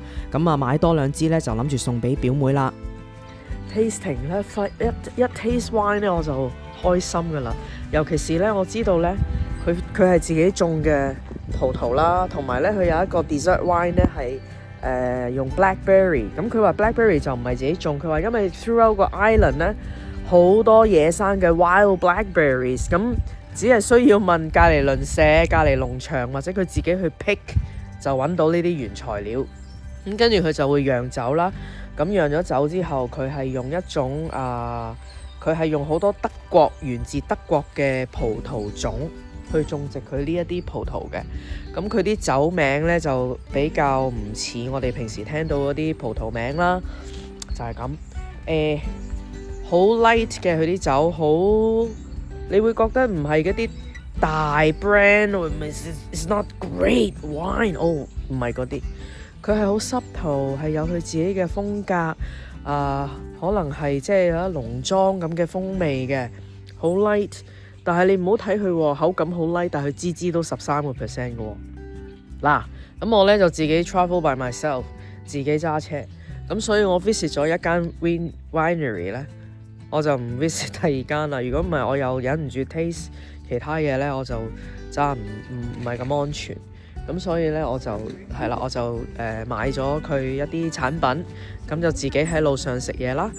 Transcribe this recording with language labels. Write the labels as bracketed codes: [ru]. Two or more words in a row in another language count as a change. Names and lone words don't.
[yue] 咁啊買多2支呢，就諗住送俾表妹啦。tasting 咧，一 [en] taste wine [yue] 咧我就開心噶啦，尤其是咧我知道咧佢係自己種嘅葡萄啦，同埋咧佢有一個 [en] dessert wine [yue] 咧係用 blackberry， 咁佢話 blackberry 就唔係自己種，佢話因為 throughout 個 island 咧好多野生嘅 [en] wild blackberries， [yue] 咁只係需要問隔離鄰舍、隔離農場或者佢自己去 pick 就揾到呢啲原材料，咁跟住佢就會釀酒啦。咁釀咗酒之後，佢係用一種佢係用好多源自德國嘅葡萄種去種植佢呢一啲葡萄嘅。咁佢啲酒名呢，就比較唔似我哋平時聽到嗰啲葡萄名啦，就係咁。好 light 嘅佢啲酒，好你會覺得唔係嗰啲大 brand， [en] it's not great wine， [yue] 唔係嗰啲。佢係好 subtle， 係有佢自己嘅風格，可能係即係農莊咁嘅風味嘅，好 light。但係你唔好睇佢口感好 light， 但係佢支都13% 嘅喎。嗱，咁我呢就自己 [en] travel by myself， [yue] 自己揸車，咁所以我 visit 咗一間 winery 呢，我就唔 visit 第二間啦。如果唔係，我又忍唔住 taste 其他嘢呢我就揸唔係咁安全。咁所以咧，我就買咗佢一啲產品，咁就自己喺路上食嘢啦。